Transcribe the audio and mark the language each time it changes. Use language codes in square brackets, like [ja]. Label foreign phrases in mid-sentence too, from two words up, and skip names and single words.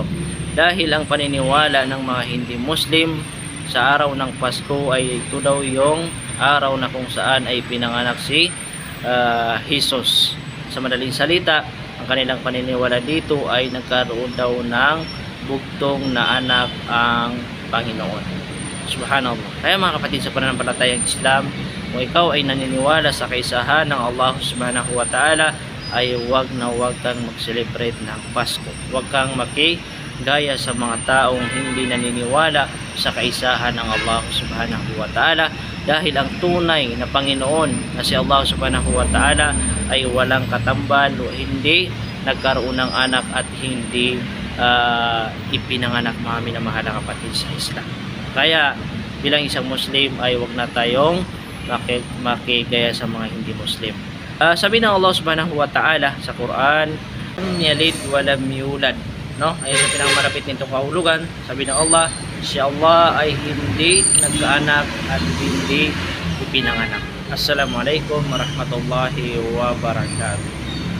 [tl] Dahil ang paniniwala ng mga hindi Muslim sa araw ng Pasko ay ito daw yung araw na kung saan ay pinanganak si Jesus. Sa madaling salita, ang kanilang paniniwala dito ay nagkaroon daw ng bugtong na anak ang Panginoon. Subhanallah. Kaya mga kapatid sa pananampalatayang Islam, kung ikaw ay naniniwala sa kaisahan ng [ar] الله سبحانه وتعالى, [tl] ay wag na wag kang mag-celebrate ng Pasko. Wag kang makigaya sa mga taong hindi naniniwala sa kaisahan ng [ar] الله سبحانه وتعالى, [tl] dahil ang tunay na Panginoon na si [ar] الله سبحانه وتعالى [tl] ay walang katambal o hindi nagkaroon ng anak at hindi ipinanganak, mga minamahal na kapatid sa Islam. Kaya bilang isang Muslim ay wag na tayong makigaya sa mga hindi Muslim. Sabi ng [ar] الله سبحانه وتعالى [tl] sa Quran, [ar] يلد ولم يولد, [tl] no? Ayun sa pinakamalapit nitong kahulugan. Sabi ng Allah, si Allah ay hindi nagkaanak at hindi ipinanganak. [ar] السلام عليكم ورحمة الله وبركاته.